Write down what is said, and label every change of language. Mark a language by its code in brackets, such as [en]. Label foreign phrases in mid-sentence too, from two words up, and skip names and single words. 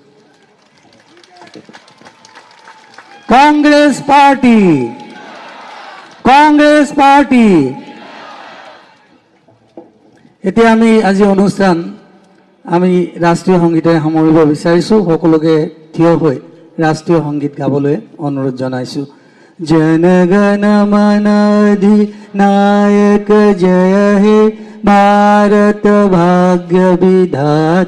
[as] কংগ্ৰেছ পাৰ্টি এতিয়া আমি আজি অনুষ্ঠান আমি ৰাষ্ট্ৰীয় সংগীতেৰে সামৰিব বিচাৰিছোঁ। সকলোকে থিয় হৈ ৰাষ্ট্ৰীয় সংগীত গাবলৈ অনুৰোধ জনাইছোঁ। [bn] জন গণ মন অধিনায়ক জয় হে ভারত ভাগ্য বিধাতা।